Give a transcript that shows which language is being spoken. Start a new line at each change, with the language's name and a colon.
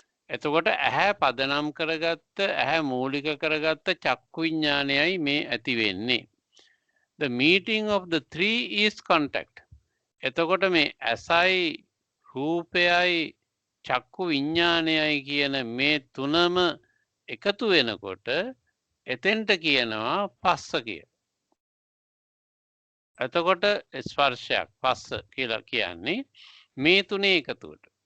Sinhala: එතකොට ඇහැ පදනම් කරගත්ත ඇහැ මූලික කරගත්ත චක්කු විඤ්ඤාණයයි මේ ඇති වෙන්නේ.
English: The meeting of the three is contact.
Sinhala: එතකොට මේ ඇසයි රූපයයි චක්කු විඤ්ඤාණයයි කියන මේ තුනම එකතු වෙනකොට එතෙන්ට කියනවා පස්ස කියලා. එතකොට ස්පර්ශයක් පස්ස කියලා කියන්නේ මේ තුනේ එකතුවට.